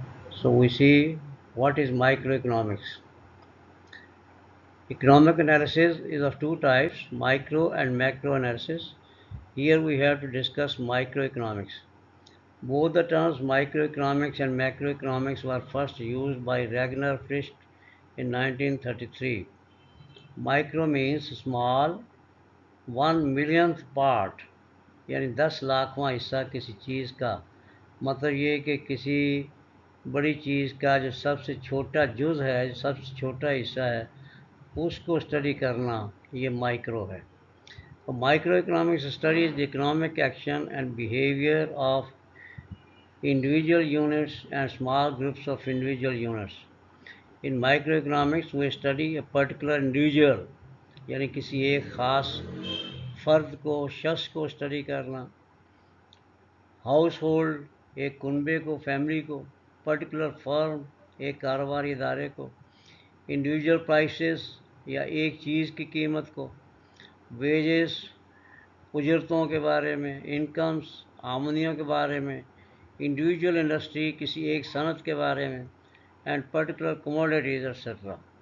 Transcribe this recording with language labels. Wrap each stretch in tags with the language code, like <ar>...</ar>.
<en>So we see what is microeconomics. Economic analysis is of two types, micro and macro analysis. Here we have to discuss microeconomics. Both the terms microeconomics and macroeconomics were first used by Ragnar Frisch in 1933. Micro means small, 1 millionth part,</en> <hi>यानी 10 लाखवां हिस्सा किसी चीज़ का, मतलब ये कि किसी बड़ी चीज़ का जो सबसे छोटा जुज़ है, जो सबसे छोटा हिस्सा है, उसको स्टडी करना, ये माइक्रो है.</hi> <en>Microeconomics studies the economic action and behavior of individual units and small groups of individual units. In microeconomics, we study a particular individual,</en> <hi>यानी किसी एक ख़ास फ़र्द को, शख्स को स्टडी करना, हाउस होल्ड एक कुनबे को, फैमिली को, पर्टिकुलर फर्म एक कारोबारी इदारे को, इंडिविजुअल प्राइसेस या एक चीज़ की कीमत को, वेजेस उजरतों के बारे में, इनकम्स आमदनियों के बारे में, इंडिविजुअल इंडस्ट्री किसी एक सनत के बारे में, एंड पर्टिकुलर कमोडिटीज़ एक्सेट्रा.</hi>